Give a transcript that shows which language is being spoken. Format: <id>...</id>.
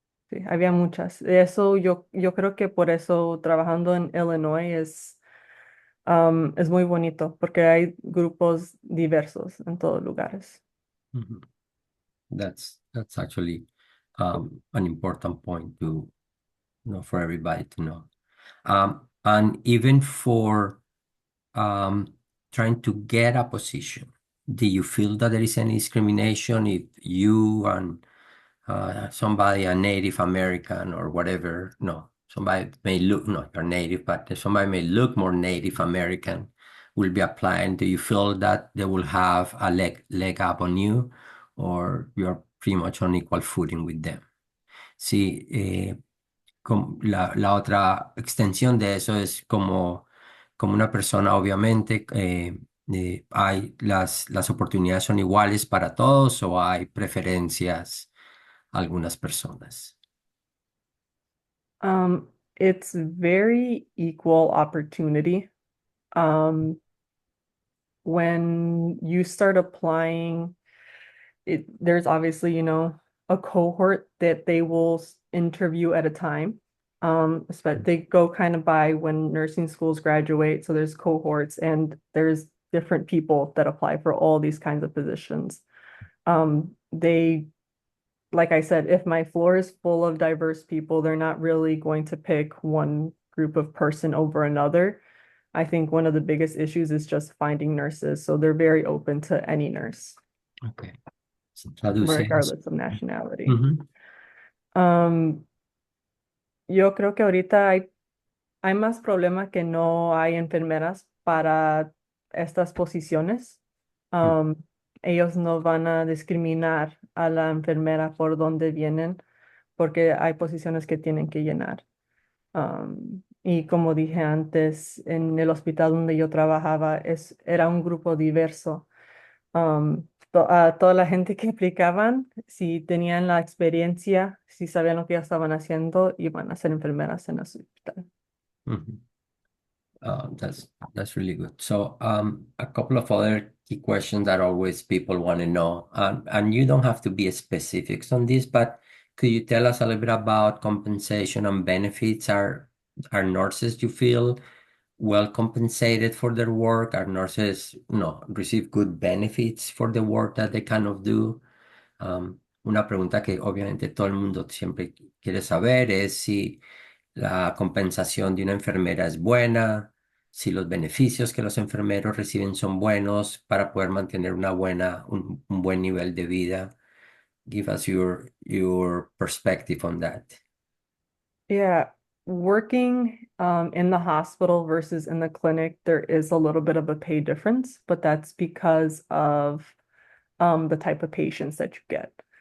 <es>Sí, había muchas. Eso yo creo que por eso trabajando en Illinois es muy bonito, porque hay grupos diversos en todos lugares. Mhm.</es> <en>That's actually an important point to for everybody to know. And even for um, trying to get a position, do you feel that there is any discrimination if you and somebody, a Native American or whatever, no, somebody may look, not you're Native, but somebody may look more Native American will be applying? Do you feel that they will have a leg up on you, or you're pretty much on equal footing with them?</en> <es>Sí, la otra extensión de eso es como una persona, obviamente, hay las oportunidades son iguales para todos o hay preferencias a algunas personas.</es> <en>It's very equal opportunity. Um, when you start applying, there's obviously, a cohort that they will interview at a time. They go kind of by when nursing schools graduate. So there's cohorts and there's different people that apply for all these kinds of positions. They like I said, if my floor is full of diverse people, they're not really going to pick one group of person over another. I think one of the biggest issues is just finding nurses. So they're very open to any nurse,</en> <es>Ok. Traduce eso.</es> <en>regardless of nationality. Ujú.</en> <es>Um, yo creo que ahorita hay más problema que no hay enfermeras para estas posiciones. Mm. Um, ellos no van a discriminar a la enfermera por dónde vienen, porque hay posiciones que tienen que llenar. Y como dije antes, en el hospital donde yo trabajaba era un grupo diverso. A toda la gente que aplicaban, si tenían la experiencia, si sabían lo que ya estaban haciendo, iban a ser enfermeras en el hospital.</es> <en>Ujú. That's really good. So, a couple of other key questions that always people want to know, and you don't have to be specifics on this, but could you tell us a little bit about compensation and benefits? Are nurses, you feel, well compensated for their work? Are nurses, receive good benefits for the work that they kind of do?</en> <es>Una pregunta que obviamente todo el mundo siempre quiere saber es si la compensación de una enfermera es buena, si los beneficios que los enfermeros reciben son buenos para poder mantener un buen nivel de vida.</es> <en>Give us your perspective on that. Yeah, working in the hospital versus in the clinic, there is a little bit of a pay difference, but that's because of the type of patients that you get.</en>